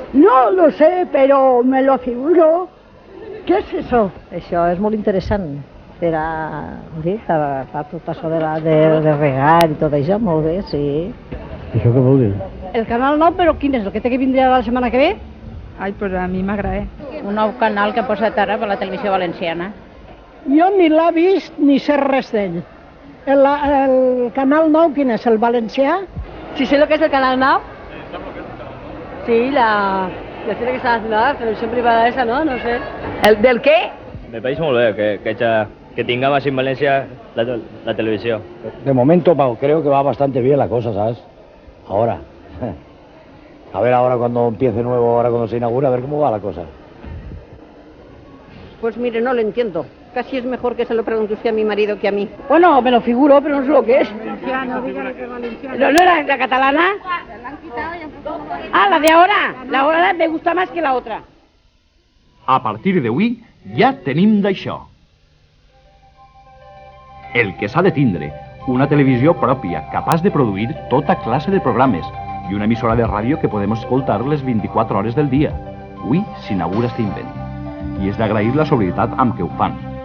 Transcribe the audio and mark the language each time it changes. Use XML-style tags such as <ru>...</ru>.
<es>No lo sé, pero me lo figuro. ¿Qué es eso?</es> <ca>Això és molt interessant per a tot això de regar i tot això, molt bé, sí. Això què vol dir? El canal 9, però quin és? El que té que vindre la setmana que ve? Ai, però a mi m'agrada. Un nou canal que ha posat ara per la televisió valenciana. Jo ni l'ha vist ni sé res d'ell. El canal 9, quin és? El valencià?</ca> <es>Si sé lo que es el canal 9. Sí, la serie que está haciendo la televisión privada esa, ¿no? No sé. ¿El del qué? Me parece muy bien que tenga más en Valencia la televisión. De momento, Pau, creo que va bastante bien la cosa, ¿sabes? Ahora. A ver ahora cuando empiece nuevo, ahora cuando se inaugura, a ver cómo va la cosa. Pues mire, no lo entiendo. Casi es mejor que se lo pregunte usted a mi marido que a mí. Bueno, me lo figuro, pero no sé lo que es. Valenciano, dígale que valenciano. ¿No era la catalana? Ah, la de ahora. La ahora me gusta más que la otra.</es> <ca>A partir d'avui ja tenim d'això. El que s'ha de tindre, una televisió pròpia, capaç de produir tota classe de programes i una emissora de ràdio que podem escoltar les 24 hores del dia. Avui s'inaugura este invent. I és d'agrair la sobrietat amb què ho fan.</ca>